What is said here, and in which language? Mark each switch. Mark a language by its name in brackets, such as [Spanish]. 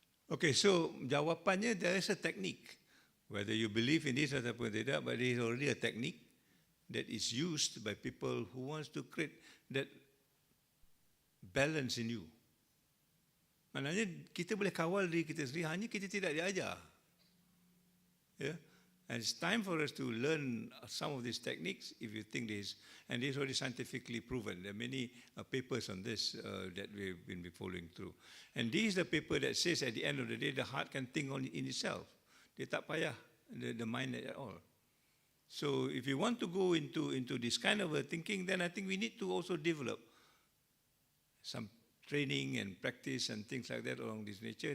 [English] Okay, so [Malay] jawapannya [English] there is a technique. Whether you believe in this [Malay] ataupun tidak, [English] but there is already a technique that is used by people who wants to create that balance in you. [Malay] Maknanya kita boleh kawal diri kita sendiri, hanya kita tidak diajar. [English] Yeah? And it's time for us to learn some of these techniques if you think this, and this is already scientifically proven. There are many papers on this that we've been following through. And this is the paper that says at the end of the day, the heart can think on in itself. [Malay] Dia tak payah [English] the mind at all. So if you want to go into this kind of a thinking, then I think we need to also develop some training and practice and things like that along this nature.